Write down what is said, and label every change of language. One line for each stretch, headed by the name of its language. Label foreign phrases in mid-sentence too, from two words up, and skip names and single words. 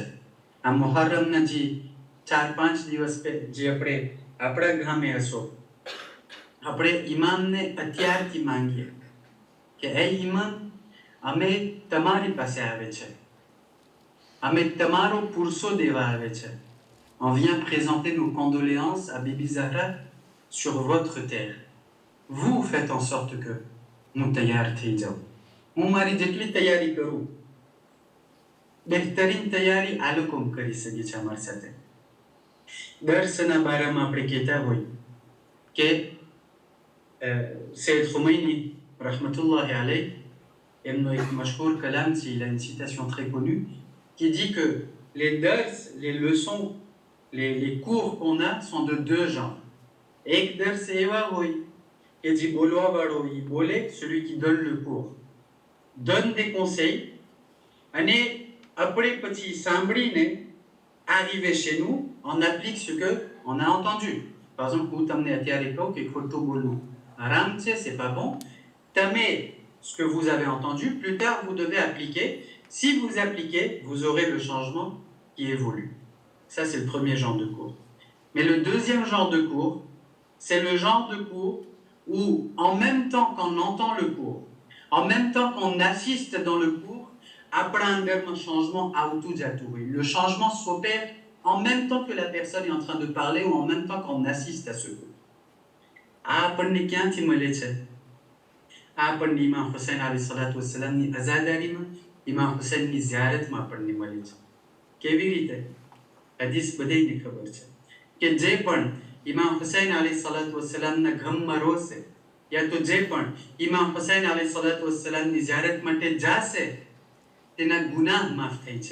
Gujarati: આ મુહર્રમના જે 4-5 દિવસ જે આપણે આપણા ગામે હશો, આપણે ઇમામને અત્યારથી માંગીએ કે એ ઇમામ, અમે તમારી પાસે આવે છે, અમે તમારો પુરસો દેવા આવે છે.
French: On vient présenter nos condoléances à Bibi Zahra sur votre terre. Vous faites en sorte que
Gujarati: હું તૈયાર થઈ જાઉં. હું મારી જેટલી તૈયારી કરું, બહેતરીન તૈયારી આ લોકો કરી શકે છે અમારી સાથે. દર્શના બારામાં આપણે કહેતા હોય કે સૈયદ ખુમૈની
Arabic: رحمة الله عليه,
Gujarati: એમનો એક મશહૂર કલામ છે,
French: il a une citation très connue qui dit que les dars, les leçons, les cours qu'on a sont de deux genres.
Gujarati: એક દર્સ એવા હોય કે જે બોલવા વાળો એ બોલે,
French: celui qui donne le cours donne des conseils,
Gujarati: અને આપણે પછી સાંભળીને
French: arriver chez nous, on applique ce que on a entendu. Par exemple,
Gujarati: હું તમને અત્યારે કહું કે ખોટું બોલવું haram છે,
French: c'est pas bon. તમે ce que vous avez entendu, plus tard vous devez appliquer. Si vous appliquez, vous aurez le changement qui est voulu. Ça, c'est le premier genre de cours. Mais le deuxième genre de cours, c'est le genre de cours où, en même temps qu'on entend le cours, en même temps qu'on assiste dans le cours,
Gujarati: આપણા અંદરનો changement આવતું જતું હોય.
French: Le changement s'opère en même temps que la personne est en train de parler ou en même temps qu'on assiste à ce cours.
Gujarati: આ આપણને ક્યાંથી મળે છે? આ આપણને ઇમામ હુસૈન અલી સલાતુ વસલામની અઝાદારીમાં, ઇમામ હુસૈનની ઝિયારતમાં આપણને મળે છે. કેવી રીતે? હદીસ બધાને ખબર છે કે જે પણ ઇમામ હુસૈન અલી સલાતુ વસલામના ગમમાં રોશે, યા તો જે પણ ઇમામ હુસૈન અલી સલાતુ વસલામની ઝિયારત માટે જાશે, તેના ગુનાહ માફ થઈ છે.